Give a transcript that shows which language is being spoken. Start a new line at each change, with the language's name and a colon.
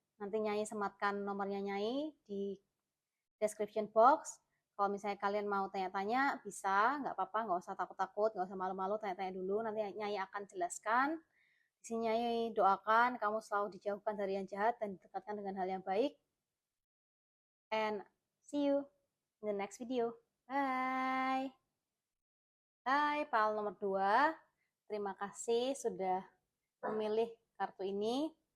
Indonesian: Nanti Nyai sematkan nomornya Nyai di description box. Kalau misalnya kalian mau tanya-tanya, bisa, nggak apa-apa, nggak usah takut-takut, nggak usah malu-malu, tanya-tanya dulu, nanti Nyai akan jelaskan. Di sini Nyai doakan kamu selalu dijauhkan dari yang jahat dan didekatkan dengan hal yang baik.
English: And see you in the next video.
Indonesian: Bye. Hai, file nomor 2. Terima kasih sudah memilih kartu ini.